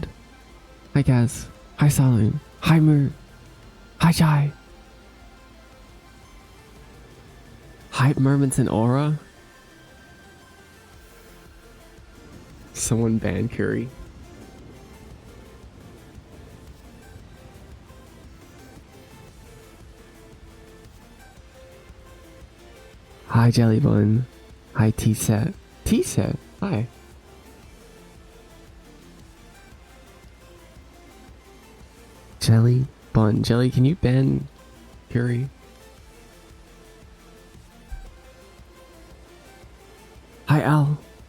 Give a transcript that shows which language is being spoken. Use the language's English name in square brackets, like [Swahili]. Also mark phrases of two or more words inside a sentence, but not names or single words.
[English] Hi, Gaz. Hi, Saloon. Hi, Moo. Hi, Jai. Hype moments in Aura. Someone ban Curry. Hi, Jellybun. Hi, T-Set. T-Set? Hi. Jelly Bun. Jelly, can you ban Curry? Hi, Al.